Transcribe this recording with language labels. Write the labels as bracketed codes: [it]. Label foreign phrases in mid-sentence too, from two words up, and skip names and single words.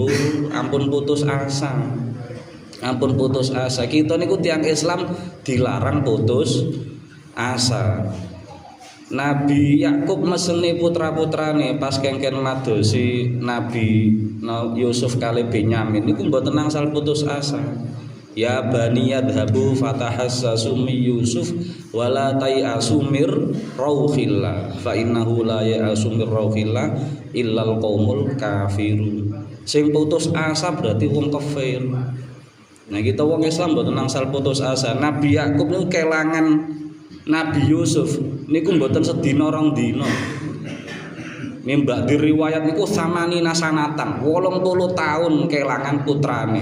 [jv] Ampun putus asa. Ampun putus asa. Kita niku tiang Islam dilarang putus asa. Nabi Yakub meseni putra-putrane pas kengken madosi Nabi Yusuf kali Benyamin niku mboten angsal putus asa. [ar] يا بني يذهبوا فتحسسوا من يوسف ولا تيأسوا من روح الله فإنه لا ييأس من روح الله إلا القوم الكافرون. [jv] Sing putus asa berarti wong kafir. Nah, kita wong Islam mboten angsal putus asa. Nabi Yakub niku kelangan Nabi Yusuf niku mboten sedina rong dina. Mbak di riwayat niku [ar] ثمانين سنة [jv] 80 tahun kelangan putrane.